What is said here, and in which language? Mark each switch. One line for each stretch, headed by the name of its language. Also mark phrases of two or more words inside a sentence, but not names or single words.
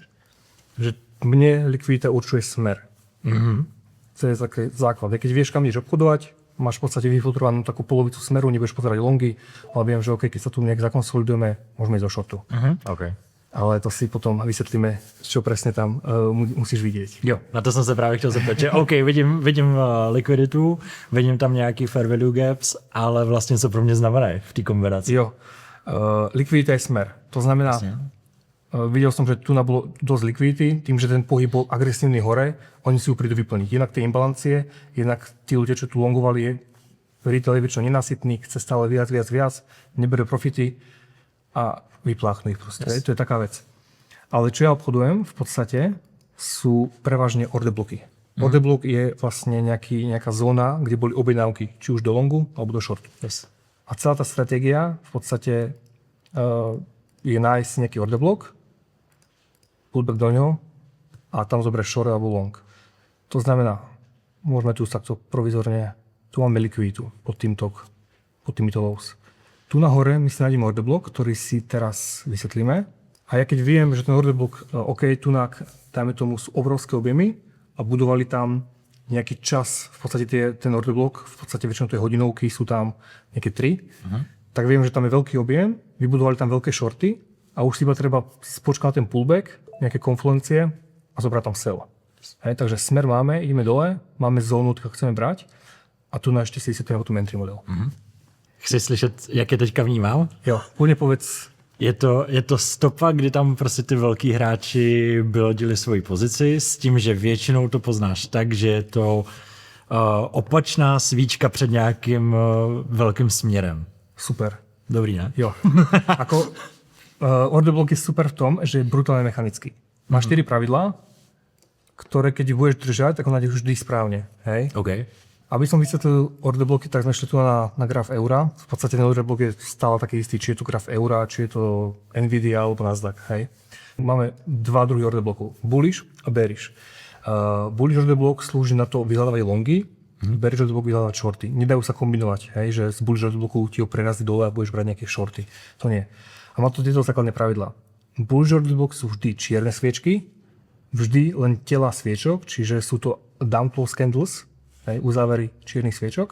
Slovak: Takže mne likvidita určuje smer. To je taký základ. Keď vieš, kam ideš obchodovať, máš v podstate vyfiltrovanú takú polovicu smeru, nebudeš pozerať longy, ale viem, že keď sa tu nejak zakonsolidujeme, môžeme ísť do shortu. Okay. Ale to si potom vysvetlíme, čo presne tam musíš vidieť.
Czech: Jo, na to jsem se právě chtěl zeptat, že OK, vidím likviditu, vidím tam nějaký
English: fair value gaps,
Czech: ale vlastně co pro mě znamená v té kombinaci? Jo,
Slovak: likvidita je smer. To znamená, videl som, že tu bolo dosť likvidity, tým, že ten pohyb bol agresívny hore, oni si ju prídu vyplniť. Jednak tie imbalancie, jednak tí ľudia, čo tu longovali, retail je väčšinou nenasytný, chce stále viac, nebere profity a vypláchnú ich proste. To je taká vec. Ale čo ja obchodujem v podstate sú prevažne
English: order bloky. Order block
Slovak: je vlastne nejaká zóna, kde boli objednávky, či už do longu alebo do shortu. Yes. A celá tá stratégia v podstate je nájsť nejaký
English: order block,
Slovak: pullback do ňoho a tam zoberieš short alebo long. To znamená, môžeme tu takto provizorne, tu máme likviditu pod týmito lows. Tu nahore my si nájdeme
English: order block,
Slovak: ktorý si teraz vysvetlíme. A ja keď viem, že ten
English: order block,
Slovak: OK, tu dajme tomu sú obrovské objemy a budovali tam nejaký čas, v podstate ten
English: order block,
Slovak: v podstate väčšinou tie hodinovky sú tam nejaké 3, tak viem, že tam je veľký objem, vybudovali tam veľké shorty a už si iba treba spočkať ten pullback, nejaké konfluencie a zobrať tam sell. Hej, takže smer máme, ideme dole, máme zónu, ktorú chceme brať a tu na ešte si vysvetlíme tu
English: entry model.
Czech: Chci slyšet, jak je teďka vnímám?
Slovak: Jo, kľudne povedz.
Czech: Je to stopa, kdy tam prostě ty velký hráči vylodili svoji pozici s tím, že většinou to poznáš tak, že je to opačná svíčka před nějakým velkým směrem. Super. Dobrý, ne? Jo.
Slovak: Ako
English: order block
Slovak: je super v tom, že je brutálne mechanický. Má 4 pravidlá, ktoré keď budeš držať, tak on nájdeš vždy správne. Hej? OK. Aby som vysvetlil
English: order bloky,
Slovak: tak sme šli tu na graf eura. V podstate ten
English: order block
Slovak: je stále taký istý, či je to graf eura, či je to Nvidia alebo Nasdaq. Hej? Máme dva druhy
English: order blokov.
Slovak: Bullish a bearish.
English: Bullish order block
Slovak: slúži na to vyhľadávať longy,
English: bearish order block
Slovak: vyhľadávať shorty. Nedajú sa kombinovať, hej? Že z
English: bullish order blocku
Slovak: ti ho prerazí dole a budeš brať nejaké shorty. To nie. A má to tieto základné pravidlá.
English: Bullish order block
Slovak: sú vždy čierne sviečky, vždy len tela sviečok, čiže sú to
English: down close candles,
Slovak: uzávery čiernych sviečok.